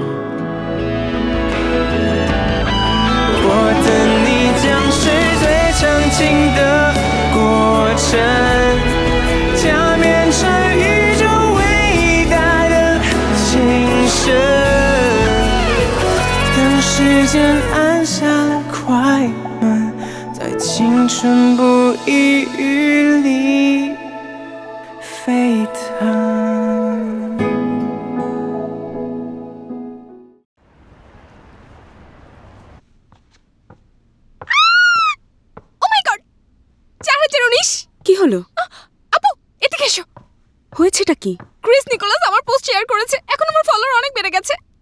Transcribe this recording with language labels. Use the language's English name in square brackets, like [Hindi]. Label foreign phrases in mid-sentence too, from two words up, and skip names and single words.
[Chinese] 我等你将是最长情的过程，加冕成宇宙伟大的精神。等时间按下了快门，在青春不遗余力沸腾。 [Bangla] কি হলো? আপু এদিকে এসো। হয়েছেটা কি? ক্রিস নিকোলাস আমার পোস্ট শেয়ার করেছে, এখন আমার ফলোয়ার অনেক বেড়ে গেছে।